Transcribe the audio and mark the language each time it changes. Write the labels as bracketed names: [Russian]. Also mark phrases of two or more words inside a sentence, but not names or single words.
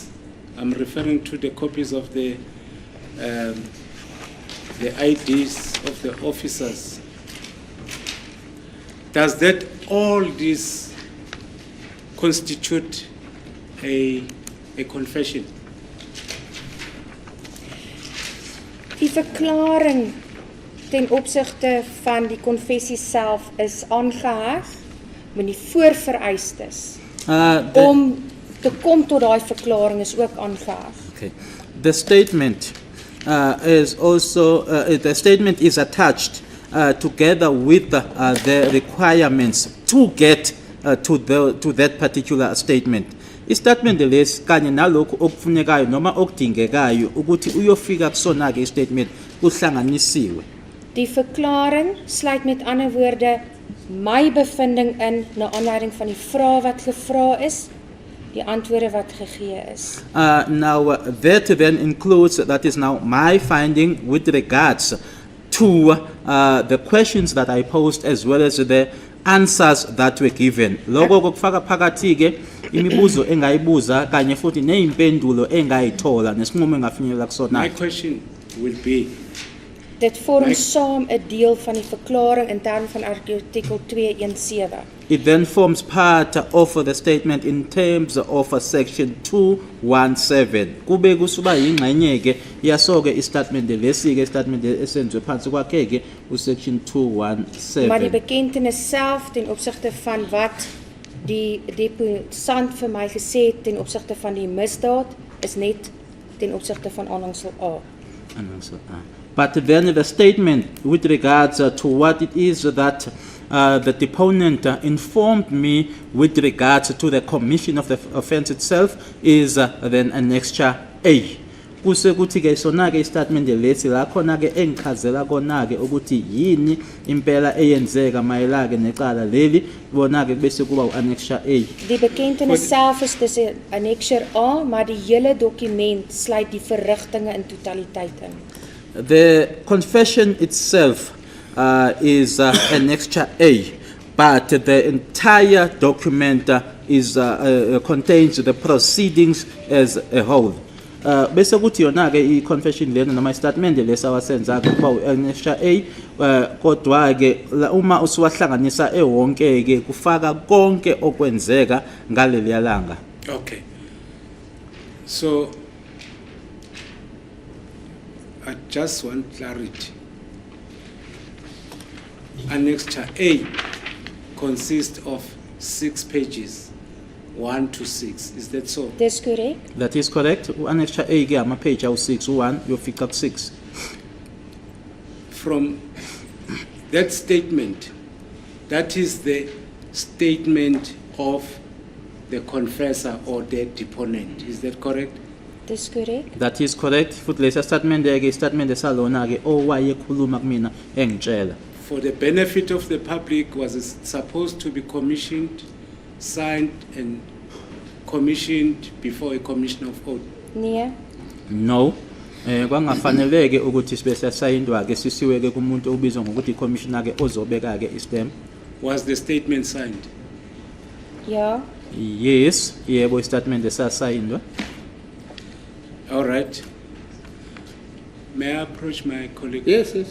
[English] I'm referring to the copies of the IDs of the officers. Does that all this constitute a a confession? [Afrikaans] Die verklaring ten opsigte van die konfessie self is aangeheg met die voorvereistes om te kom tot daai verklaring is ook aangeheg. [English] Okay. The statement is also the statement is attached together with the requirements to get to that particular statement. [Zulu] Istatement lesi kanye nalokho okufunekayo noma okudingekayo ukuthi uyofika kusona ke istatement kuhlanganisiwe. [Afrikaans] Die verklaring sluit met ander woorde my bevinding in na aanleiding van die vrae wat gevra is, die antwoorde wat gegee is. [English] Now that then includes, that is now my finding with regards to the questions that I posed as well as the answers that were given. [Zulu] Lokho kokufaka phakathi ke imibuzo engayibuza kanye futhi neimpendulo engayithola nesinqumo engafinyelela kusona. [English] My question will be, [Afrikaans] Dit vorm saam 'n deel van die verklaring in terme van artikel 217. [English] It then forms part of the statement in terms of section 217. [Zulu] Kube kusuba yingxenye ke yasoke istatement lesi ke istatement esenzwe phansi kwakhe ke usection 217. [Afrikaans] Maar die bekentenis self ten opsigte van wat die deposant vir my gesê het ten opsigte van die misdaad is net ten opsigte van aanhangsel A. [English] But then the statement with regards to what it is that the deponent informed me with regards to the commission of the offense itself is then annexure A. [Zulu] Kuse kuthi ke sona ke istatement lesi la khona ke engichazela kona ke ukuthi yini impela eyenzeka mayelake necala leli bona ke bese kuba uannexure A. [Afrikaans] Die bekentenis self is dis 'n annexure A, maar die hele dokument sluit die verrigtinge in totaliteit in. [English] The confession itself is annexure A, but the entire document contains the proceedings as a whole. [Zulu] Bese kuthi yona ke i-confession lena noma i-statement lesawasenza ke kuba annexure A, kodwa ke uma usuwahlanganisa ewonke ke kufaka konke okwenzeka ngaleli yalanga. [English] okay. So, I just want clarity. Annexure A consists of 6 pages, 1 to 6. Is that so? [Afrikaans] Dis korrek. [English] That is correct. [Zulu] Annexure A ke ama page awu6 1 yofika ku6. [English] From that statement, that is the statement of the confessor or the deponent. Is that correct? [Afrikaans] Dis korrek. [English] That is correct. [Zulu] Futhi lesa statement ke statement esalona ke owayekhuluma kumina engitshela. [English] For the benefit of the public, was it supposed to be commissioned, signed and commissioned before a commission of oath? [Afrikaans] Nee, [English] No. [Zulu] Kwangafaneleke ukuthi sibe sasayindwa ke sisiwe ke kumuntu obizwa ngokuthi commissioner ke ozobeka ke istem. [English] Was the statement signed? [Afrikaans] ja, [English] Yes, [Zulu] yebo statement esasayindwa. [English] All right. May I approach my colleague? Yes, yes.